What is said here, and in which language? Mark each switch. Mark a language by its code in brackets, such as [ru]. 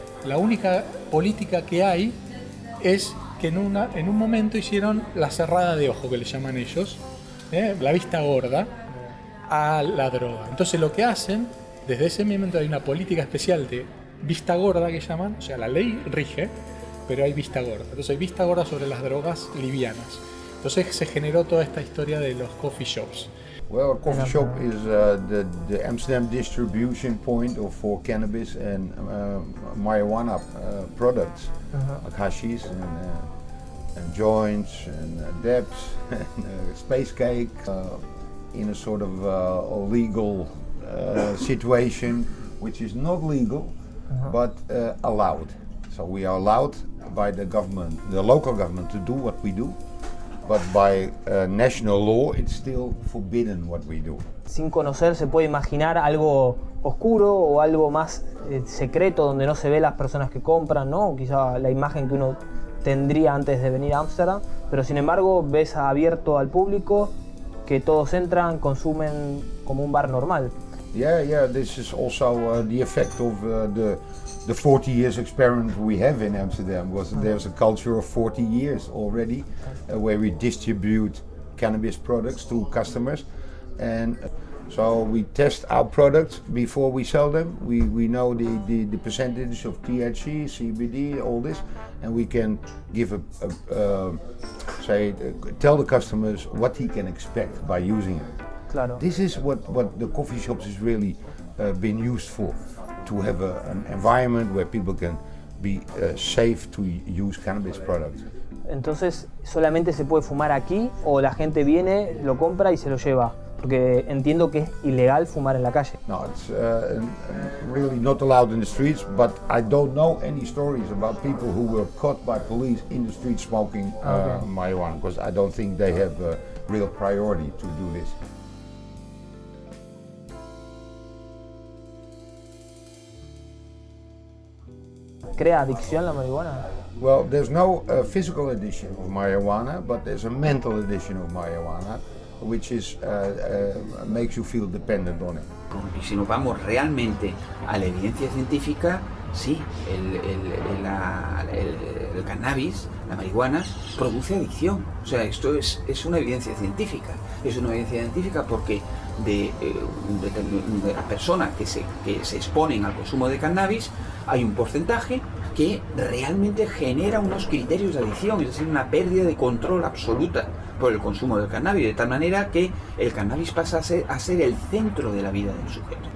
[es] La única política que hay es que en un momento hicieron la cerrada de ojo, que le llaman ellos, la vista gorda a la droga. Entonces lo que hacen, desde ese momento hay una política especial de vista gorda que llaman, o sea, la ley rige, pero hay vista gorda. Entonces hay vista gorda sobre las drogas livianas. Entonces se generó toda esta historia de los coffee shops. [en] Well, a coffee shop is the Amsterdam distribution point for cannabis and marijuana products, like hashish and joints and dabs and space cake in a sort of illegal situation, which is not legal. But allowed. So we are allowed by the government, the local government, to do what we do, but by national law it's still forbidden what we do. [es] Sin conocer se puede imaginar algo oscuro o algo más secreto donde no se ve las personas que compran, ¿no? O quizá la imagen que uno tendría antes de venir a Ámsterdam, pero sin embargo ves abierto al público que todos entran, consumen como un bar normal. [en] Yeah, this is also the effect of the 40 years experiment we have in Amsterdam. There's a culture of 40 years already where we distribute cannabis products to customers, and so we test our products before we sell them. We know the percentage of THC, CBD, all this, and we can give tell the customers what he can expect by using it. [es] Claro. [en] This is what the coffee shops is really been used for, to have an environment where people can be safe to use cannabis products. [es] Entonces, ¿solamente se puede fumar aquí o la gente viene, lo compra y se lo lleva? Porque entiendo que es ilegal fumar en la calle. [en] No, it's really not allowed in the streets, but I don't know any stories about people who were caught by police in the street smoking marijuana, because I don't think they have a real priority to do this. [es] ¿Crea adicción la marihuana? [en] Well, there's no physical addiction of marijuana, but there's a mental addiction of marijuana, which is makes you feel dependent on it. [es] Y si nos vamos realmente a la evidencia científica, sí, el cannabis, la marihuana, produce adicción. O sea, esto es una evidencia científica. Es una evidencia científica porque de las personas que se exponen al consumo de cannabis, hay un porcentaje que realmente genera unos criterios de adicción, es decir, una pérdida de control absoluta por el consumo del cannabis, de tal manera que el cannabis pasa a ser el centro de la vida del sujeto.